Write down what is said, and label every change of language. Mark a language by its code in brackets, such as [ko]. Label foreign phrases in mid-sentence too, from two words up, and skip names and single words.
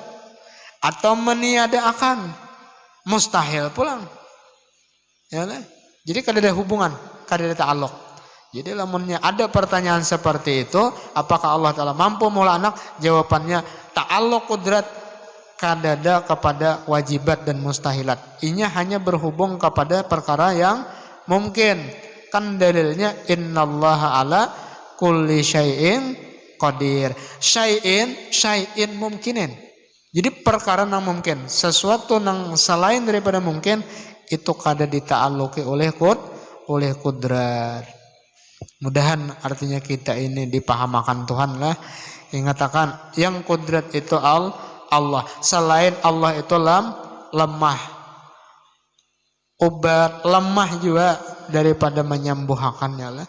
[id] Atau meniadakan, mustahil pulang. Ya lah. Jadi kada ada hubungan, kada ada ta'aluk. Jadi lamunnya ada pertanyaan seperti itu, apakah Allah Ta'ala mampu mula anak? Jawabannya ta'aluk kudrat kadada kepada wajibat dan mustahilat. Inya hanya berhubung kepada perkara yang mungkin. Kan dalilnya [ar] إن الله على كل شيء قدير. شيء ممكن. [id] Jadi perkara yang mungkin, sesuatu yang selain daripada mungkin itu kada dita'alluki oleh kudrat. Mudahan artinya kita ini dipahamakan Tuhan lah. Ingatakan yang kudrat itu Allah. Selain Allah itu lemah. Obat lemah juga daripada menyembuhkannya lah.